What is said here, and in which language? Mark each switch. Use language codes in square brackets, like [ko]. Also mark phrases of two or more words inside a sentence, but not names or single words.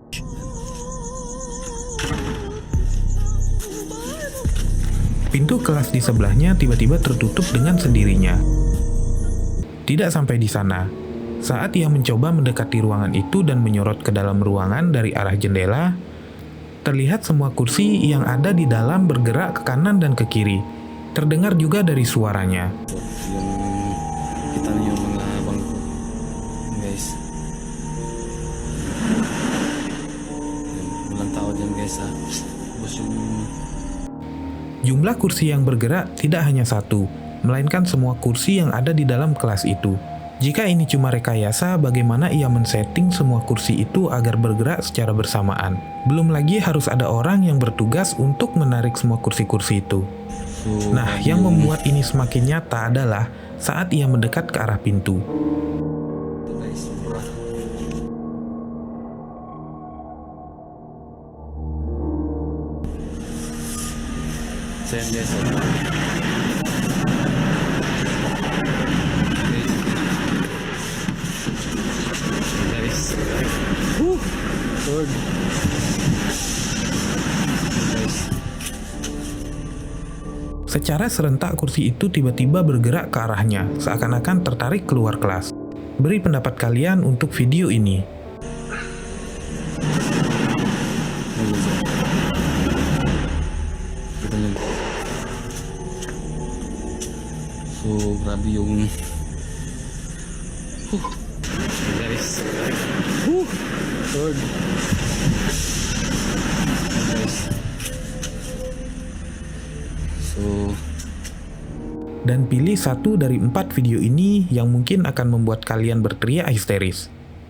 [id] Pintu kelas di sebelahnya tiba-tiba tertutup dengan sendirinya. Tidak sampai di sana. Saat ia mencoba mendekati ruangan itu dan menyorot ke dalam ruangan dari arah jendela, terlihat semua kursi yang ada di dalam bergerak ke kanan dan ke kiri. Terdengar juga dari suaranya. [tl] Yung kita niyo mga bangko, guys. Walang tao dyan, guys, ha. Tapos yung [id] Jumlah kursi yang bergerak tidak hanya satu, melainkan semua kursi yang ada di dalam kelas itu. Jika ini cuma rekayasa, bagaimana ia men-setting semua kursi itu agar bergerak secara bersamaan? Belum lagi harus ada orang yang bertugas untuk menarik semua kursi-kursi itu. Nah, yang membuat ini semakin nyata adalah saat ia mendekat ke arah pintu. [tl] guys, diba? So yan, guys, Lord. Guys. [id] Secara serentak kursi itu tiba-tiba bergerak ke arahnya, seakan-akan tertarik keluar kelas. Beri pendapat kalian untuk video ini. [tl] Kita yun. So, grabe yung guys. Lord. Guys. So, [id] Dan pilih satu dari 4 video ini yang mungkin akan membuat kalian berteriak histeris.